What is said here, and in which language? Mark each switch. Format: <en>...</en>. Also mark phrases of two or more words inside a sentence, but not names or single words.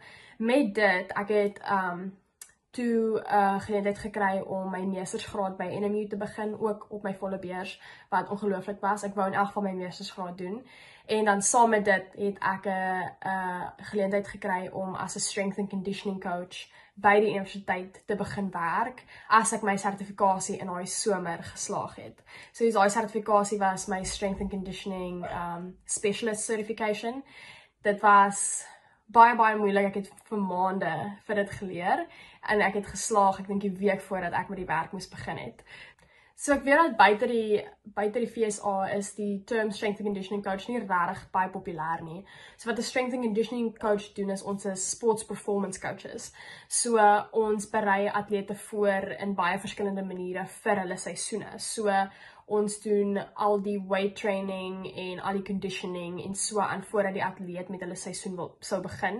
<af>Met dit, ek het toe geleentheid gekry om my meestersgraad by NMU te begin, ook op my volle beurs, wat ongelooflik was. Ek wou in elk geval my meestersgraad doen. En dan saam met dit het ek 'n geleentheid gekry om as 'n</af> <en>strength and conditioning coach</en> <af>by die universiteit te begin werk, as ek my sertifikasie in daai somer geslaag het. So daai sertifikasie was my</af> <en>strength and conditioning specialist certification.</en> <af>Dit was baie moeilik. Ek het vir maande vir dit geleer en ek het geslaag, ek dink die week voordat ek met die werk moes begin het. So ek weet dat buite die FSA is die term</af> <en>strength and conditioning coach</en> <af>nie regtig baie populêr nie. So wat 'n</af> <en>strength and conditioning coach</en> <af>doen is ons is</af> <en>sports performance coaches.</en> <af>So ons berei atlete voor in baie verskillende maniere vir hulle seisoene. So Ons doen al die</af> <en>weight training</en> <af>en al die conditioning en so aan voordat die atleet met hulle seisoen sou begin.</af>